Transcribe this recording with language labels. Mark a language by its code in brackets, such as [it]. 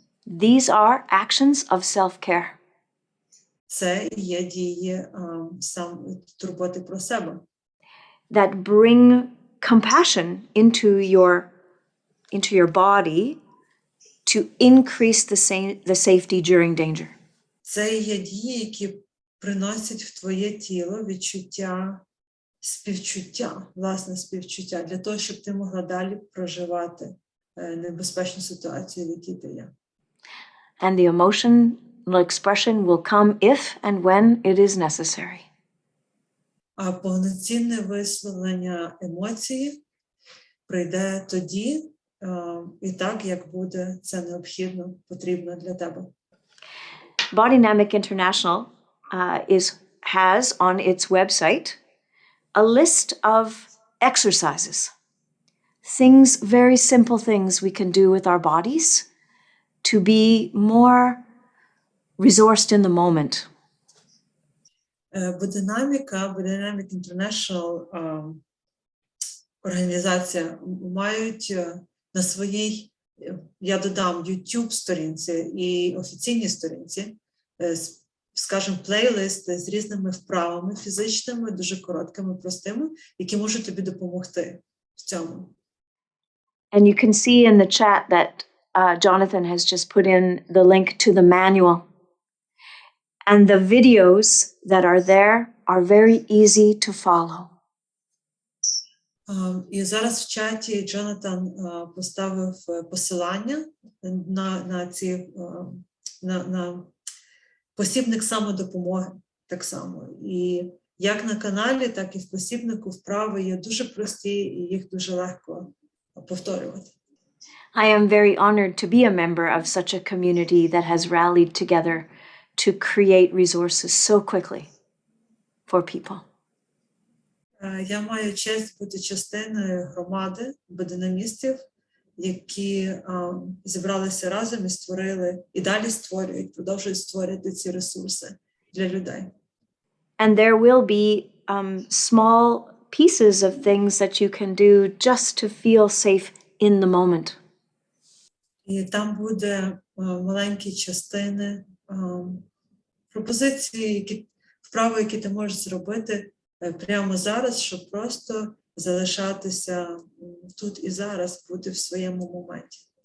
[en] These are actions of self-care. [uk] Це є дії турботи про себе. [en] That bring compassion into your body to increase the safety during danger. [uk] Це є дії, які приносять в твоє тіло відчуття співчуття, власне співчуття, для того, щоб ти могла далі проживати небезпечну ситуацію, в якій ти є. [en] And the emotional expression will come if and when it is necessary. [uk] А повноцінне висловлення емоції прийде тоді і так, як буде це необхідно, потрібно для тебе. [en] Bodynamic International has on its website a list of exercises, very simple things we can do with our bodies to be more resourced in the moment. [uk] Bodynamic International організація мають на своїй, я додам, YouTube-сторінці і офіційній сторінці, скажімо, плейлисти з різними вправами фізичними, дуже короткими, простими, які можуть тобі допомогти в цьому. [en] And you can see in the chat that Jonathan has just put in the link to the manual. And the videos that are there are very easy to follow. [uk] І зараз в чаті Джонатан поставив посилання на посібник самодопомоги так само. І як на каналі, так і в посібнику вправи є дуже прості, і їх дуже легко повторювати. [en] I am very honored to be a member of such a community that has rallied together to create resources so quickly for people. [uk] Я маю честь бути частиною громади бодинамістів, які зібралися разом і створили, і далі створюють, продовжують створювати ці ресурси для людей. [en] And there will be small pieces of things that you can do just to feel safe in the moment. [uk] І там буде маленькі частини, пропозиції, вправи, які ти можеш зробити прямо зараз, щоб просто залишатися тут і зараз, бути в своєму моменті.